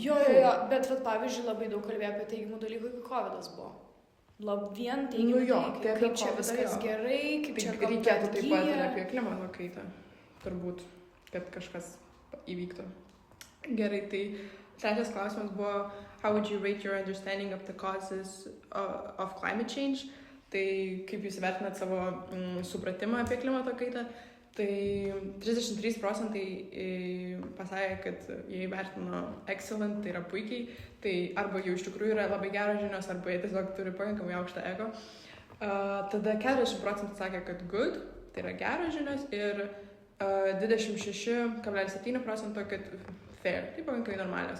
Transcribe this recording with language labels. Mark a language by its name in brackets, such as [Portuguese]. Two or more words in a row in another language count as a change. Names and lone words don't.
[Lithuanian] Jo, bet pavyzdžiui, labai daug kalbėjo apie teigiamų dalykų, kai COVID'as buvo. Vien teigiamų dalykai, kaip čia viskas gerai, kaip čia reikėtų taip pat ir apie klimato kaitą. Turbūt, kad kažkas įvyktų. Gerai, tai trečias klausimas buvo [English] how would you rate your understanding of the causes of climate change? [Lithuanian] Tai kaip jūs vertinat savo supratimą apie klimato kaitą? Tai 33% pasakė, kad jie įvertino excellent, tai yra puikiai. Tai arba jau iš tikrųjų yra labai geros žinios, arba jie tiesiog turi pakankamai aukštą ego. Tada 40% sakė, kad good, tai yra geros žinios ir 26,7% kad fair, tai pakankamai normalios.